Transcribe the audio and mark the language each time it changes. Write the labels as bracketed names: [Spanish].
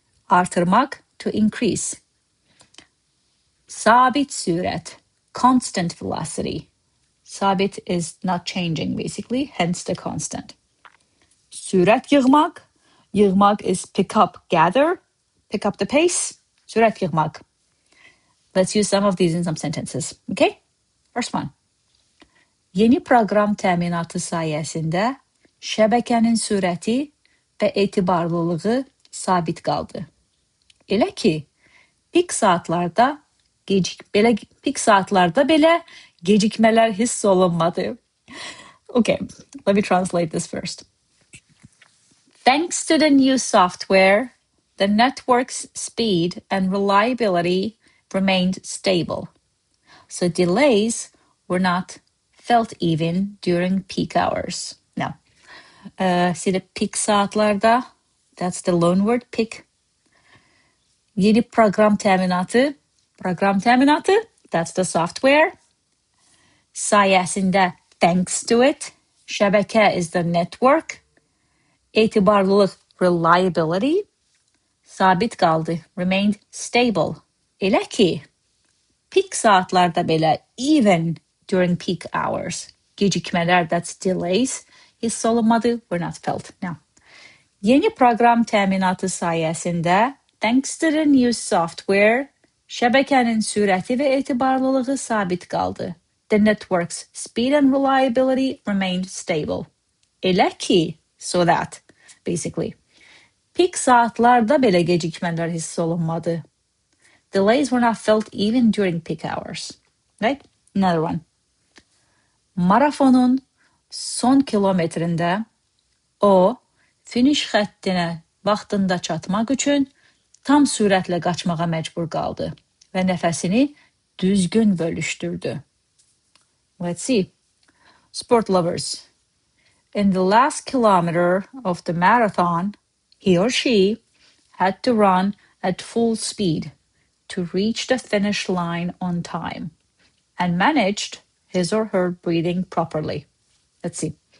[English] Artırmaq, to increase. [Azerbaijani] Sabit SÜRət, [English] constant velocity. Sabit is not changing, basically, hence the constant. [Azerbaijani] Sürət yığmaq. [English] Yığmaq is pick up, gather, pick up the pace. Sürət yığmaq. Let's use some of these in some sentences, okay? First one. [Azerbaijani] Yeni proqram təminatı sayəsində şəbəkənin sürəti və etibarlılığı sabit qaldı. Elə ki, pik saatlarda belə gecikmələr hiss olunmadı. [English] Okay, let me translate this first. Thanks to the new software, the network's speed and reliability remained stable. So delays were not felt even during peak hours. Now, see the peak saatlarda, that's the loan word, peak. [Azerbaijani] Yeni proqram təminatı, [English] that's the software. Sayəsində, thanks to it. Şəbəkə is the network. Etibarlılıq, reliability. [Azerbaijani] Sabit qaldı, [English] remained stable. [Azerbaijani] Elə ki, peak saatlarda belə, [English] even during peak hours. Gecikmələr, that's delays. [Azerbaijani] Hiss olunmadı, [English] were not felt. Now, [Azerbaijani] yeni proqram təminatı sayəsində, [English] thanks to the new software, [Azerbaijani] şəbəkənin sürəti və etibarlılığı sabit qaldı. [English] The network's speed and reliability remained stable. [Azerbaijani] Elə ki, [English] so that, basically. [Azerbaijani] Peak saatlarda belə gecikmələr hiss olunmadı. [English] Delays were not felt even during peak hours. Right? Another one. [Azerbaijani] Marafonun son kilometrində o, finish xəttinə vaxtında çatmaq üçün tam sürətlə qaçmağa məcbur qaldı və nəfəsini düzgün bölüşdürdü. [English] Let's see. Sport lovers. In the last kilometer of the marathon, he or she had to run at full speed to reach the finish line on time and managed his or her breathing properly. Let's see.